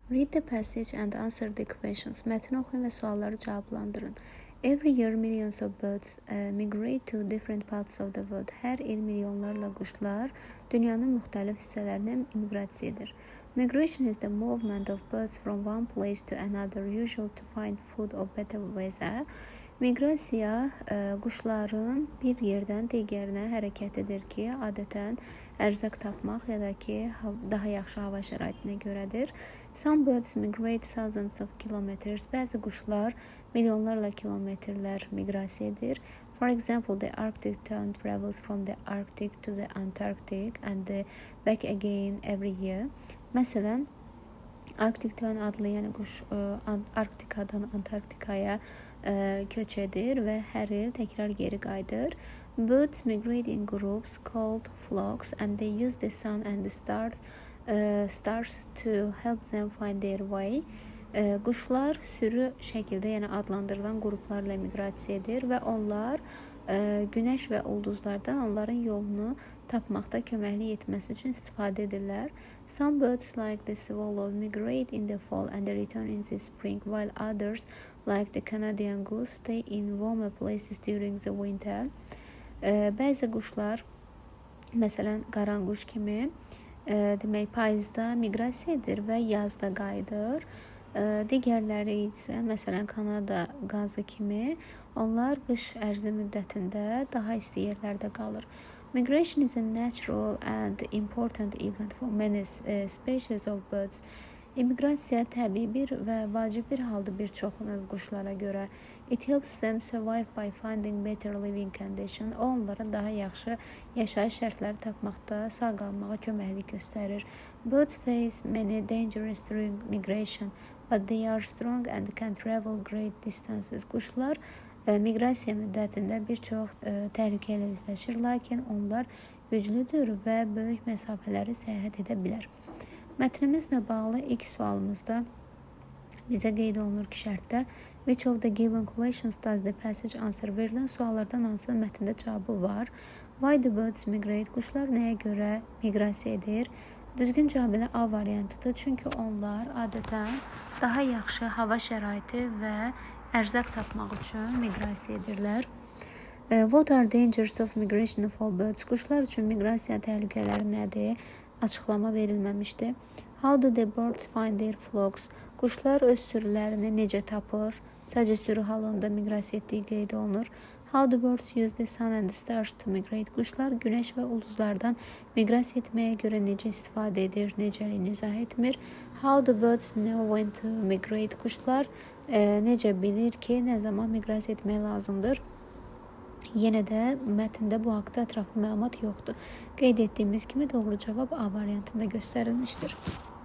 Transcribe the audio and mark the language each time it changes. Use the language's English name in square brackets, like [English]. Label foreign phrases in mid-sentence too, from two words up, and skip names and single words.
[English] Read the passage and answer the questions. [Azerbaijani] Mətni oxuyun və sualları cavablandırın. [English] Every year millions of birds migrate to different parts of the world. [Azerbaijani] Hər il milyonlarla quşlar dünyanın müxtəlif hissələrinə miqrasiya edir. [English] Migration is the movement of birds from one place to another, usually to find food or better weather. [Azerbaijani] Miqrasiya quşların bir yerdən digərinə hərəkətidir ki, adətən ərzaq tapmaq ya da ki, daha yaxşı hava şəraitinə görədir. [English] Some birds migrate thousands of kilometers. [Azerbaijani] Bəzi quşlar milyonlarla kilometrlər miqrasiya edir. [English] For example, the Arctic tern travels from the Arctic to the Antarctic and back again every year. [Azerbaijani] Məsələn, Arctic tern adlı yəni quş Arktikadan Antarktikaya köç edir və hər il təkrar geri qayıdır. [English] Birds migrate in groups called flocks and they use the sun and the stars to help them find their way. [Azerbaijani] Quşlar sürü şəkildə, yəni adlandırılan qruplarla miqrasiya edir və onlar günəş və ulduzlardan onların yolunu tapmaqda köməklik etməsi üçün istifadə edirlər. [English] Some birds like the swallow migrate in the fall and return in the spring, while others like the Canadian goose stay in warmer places during the winter. [Azerbaijani] Bəzi quşlar, məsələn, qaranquş kimi demək payızda miqrasiya edir və yazda qayıdır. Digərləri isə, məsələn, Kanada qazı kimi, onlar qış ərzi müddətində daha isti yerlərdə qalır. [English] Migration is a natural and important event for many species of birds. [Azerbaijani] İmiqrasiya təbii bir və vacib bir haldır bir çox növ quşlara görə. [English] It helps them survive by finding better living conditions. [Azerbaijani] O, onlara daha yaxşı yaşayış şərtləri tapmaqda sağ qalmağa köməklik göstərir. [English] Birds face many dangers during migration, but they are strong and can travel great distances. [Azerbaijani] Quşlar miqrasiya müddətində bir çox təhlükə ilə üzləşir, lakin onlar güclüdür və böyük məsafələri səyahət edə bilər. Mətnimizlə bağlı ilk sualımızda bizə qeyd olunur ki, şərtdə [English] which of the given questions does the passage answer? [Azerbaijani] Verilən suallardan hansı mətndə cavabı var? [English] Why do birds migrate? [Azerbaijani] Quşlar nəyə görə miqrasiya edir? Düzgün cavab ilə A variantıdır, çünki onlar adətən daha yaxşı hava şəraiti və ərzaq tapmaq üçün miqrasiya edirlər. [English] What are dangers of migration for birds? [Azerbaijani] Quşlar üçün miqrasiya təhlükələri nədir? Açıqlama verilməmişdir. [English] How do the birds find their flocks? [Azerbaijani] Quşlar öz sürülərini necə tapır? Sadəcə sürü halında miqrasiya etdiyi qeyd olunur. [English] How do birds use the sun and the stars to migrate? [Azerbaijani] Quşlar günəş və ulduzlardan miqrasiya etməyə görə necə istifadə edir? Necəliyini izah etmir. [English] How do birds know when to migrate? [Azerbaijani] Quşlar necə bilir ki, nə zaman miqrasiya etmək lazımdır? Yenə də mətndə bu haqda ətraflı məlumat yoxdur. Qeyd etdiyimiz kimi doğru cavab A variantında göstərilmişdir.